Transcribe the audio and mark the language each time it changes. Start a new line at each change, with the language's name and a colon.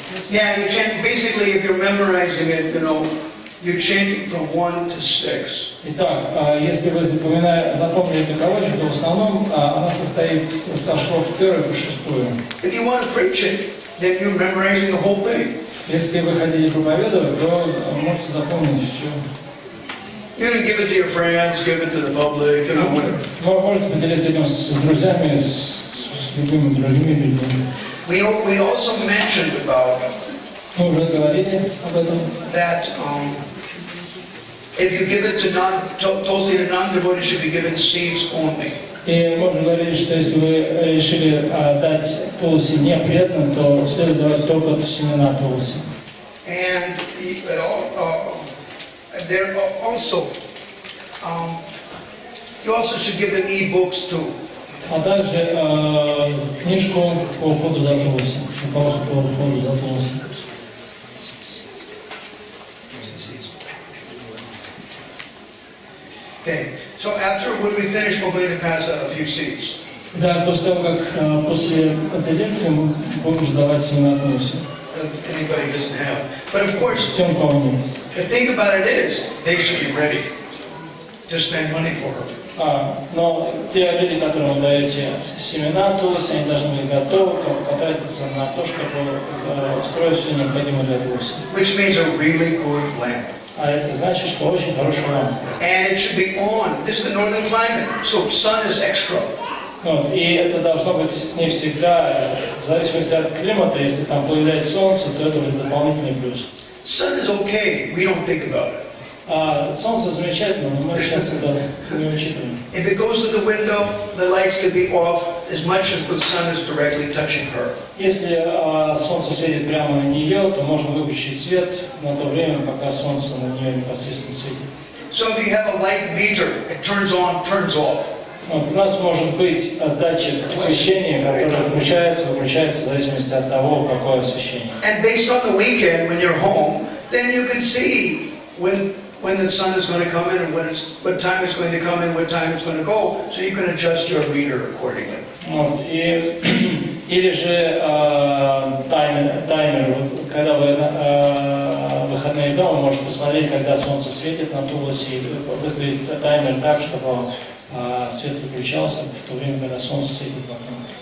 English: Yeah, you chant, basically if you're memorizing it, you're chanting from 1 to 6.
Russian: Итак, если вы запомнили эту кавачу, то в основном она состоит со шлок с 1 по 6.
English: If you want to preach it, then you're memorizing the whole thing.
Russian: Если вы хотите проповедовать, то можете запомнить все.
English: You can give it to your friends, give it to the public, whatever.
Russian: Вы можете поделиться этим с друзьями, с любыми другими людьми.
English: We also mentioned about
Russian: Мы уже говорили об этом.
English: that if you give it to Tulsi to non-devotees, should be given seeds only.
Russian: И мы уже говорили, что если вы решили дать Тулси не преданным, то следует давать только семена Тулси.
English: And there also, you also should give them e-books too.
Russian: А также книжку по уходу за Тулси, руководство по уходу за Тулси.
English: Okay, so after when we finish, we're going to pass out a few seeds.
Russian: Да, после того, как после этой лекции мы будем сдавать семена Тулси.
English: If anybody doesn't have. But of course,
Russian: Тем, кого нет.
English: the thing about it is, they should be ready to spend money for her.
Russian: Но те люди, которым вы даете семена Тулси, они должны быть готовы потратиться на то, чтобы устроить все необходимое для Тулси.
English: Which means a really good lamp.
Russian: А это значит, что очень хорошая лампа.
English: And it should be on. This is the northern climate, so sun is extra.
Russian: Вот, и это должно быть с ней всегда, в зависимости от климата, если там появляется солнце, то это уже дополнительный плюс.
English: Sun is okay, we don't think about it.
Russian: Солнце замечательно, но мы сейчас это не учитываем.
English: If it goes to the window, the lights can be off as much as the sun is directly touching her.
Russian: Если солнце светит прямо на нее, то можно выключить свет на то время, пока солнце на нее непосредственно светит.
English: So if you have a light meter, it turns on, turns off.
Russian: Вот, у нас может быть датчик освещения, который включается, выключается в зависимости от того, какое освещение.
English: And based on the weekend, when you're home, then you can see when the sun is going to come in and what time it's going to come in, what time it's going to go, so you can adjust your meter accordingly.
Russian: Вот, и Или же таймер, когда вы выходные дома, можете посмотреть, когда солнце светит на тулусе, и выставить таймер так, чтобы свет выключался в то время, когда солнце светит в окно.